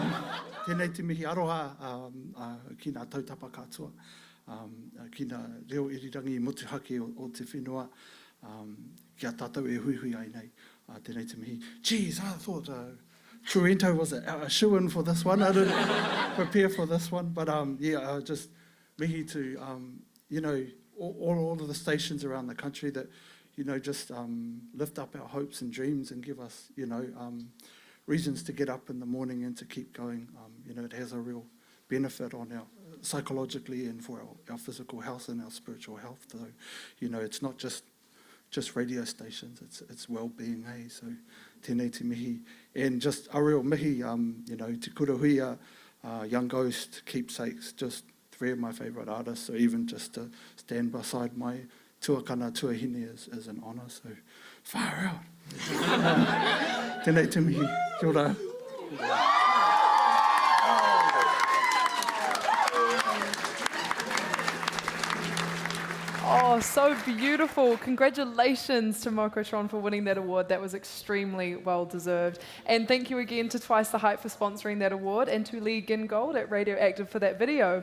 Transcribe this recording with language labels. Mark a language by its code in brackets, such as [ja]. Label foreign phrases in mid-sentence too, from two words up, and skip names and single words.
[mi] Tēnei te mihi aroha ki ngā tautapa katoa, ki ngā reo irirangi I motuhake o te whenua, kia tātou e hui ai nei. Tēnei te mihi. [en] Geez, I thought Truento was a shoo-in for this one. I didn't prepare for this one, but yeah, just mihi to, you know, all of the stations around the country that, you know, just lift up our hopes and dreams and give us, you know, reasons to get up in the morning and to keep going. You know, it has a real benefit on our psychologically and for our physical health and our spiritual health. So, you know, it's not just radio stations, it's well-being, hey? So, [mi] tēnei te mihi. [en] And just a real mihi, you know, Te Kura Huia, Young Ghost, Keepsakes, just 3 of my favourite artists. So even just to stand beside my [mi] tuakana tuahine [en] is an honour. So, far out. [mi] Tēnei te mihi. Kia ora. [en] Oh, so beautiful. Congratulations to Mokotron for winning that award. That was extremely well deserved. And thank you again to Twice the Hype for sponsoring that award and to Lee Gingold at RadioActive for that video.